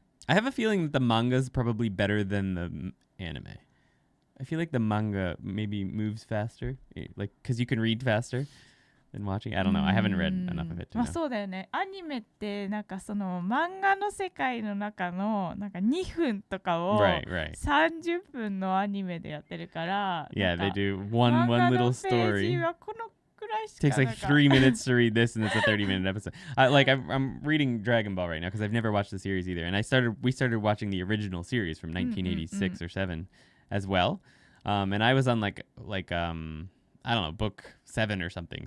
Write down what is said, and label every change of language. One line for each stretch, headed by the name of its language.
English: I have a feeling that the manga is probably better than the anime. I feel like the manga maybe moves faster, like because you can read faster than watching. I don't know. I haven't read enough of it to know.
Japanese: まあそうだよね。アニメってなんかその漫画の世界の中のなんか2分とかを30分のアニメでやってるから。
English: Yeah, they do one little story. Takes like 3 minutes to read this, and it's a 30-minute episode. I'm reading Dragon Ball right now because I've never watched the series either, and we started watching the original series from 1986 or 7 as well. And I was on like I don't know, book 7 or something.